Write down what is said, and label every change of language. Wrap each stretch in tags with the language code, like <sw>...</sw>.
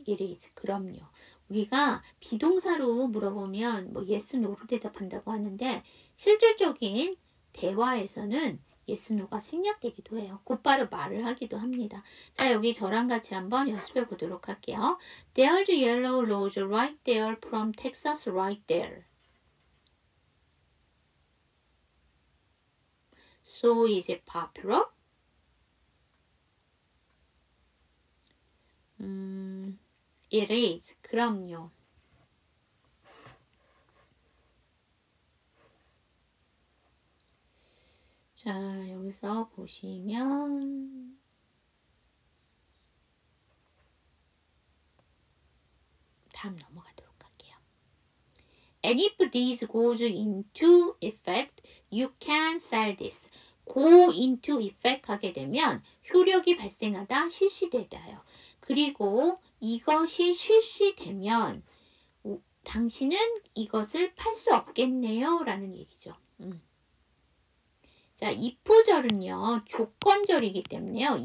<en>It is.</en> <ko>그럼요. 우리가 비동사로 물어보면 뭐 yes, no로 대답한다고 하는데 실질적인 대화에서는 yes, no가 생략되기도 해요. 곧바로 말을 하기도 합니다. 자, 여기 저랑 같이 한번 연습해 보도록 할게요.</ko> <en>There's yellow rose right there from Texas right there. So is it popular? It is.</en> <ko>그럼요. 자, 여기서 보시면 다음 넘어가도록 할게요.</ko> <en>And if this goes into effect, you can sell this. go into effect</en> <ko>하게 되면 효력이 발생하다, 실시되다요. 그리고 이것이 실시되면 당신은 이것을 팔 수 없겠네요 라는 얘기죠. 자, if절은요 조건절이기 때문에요.</ko>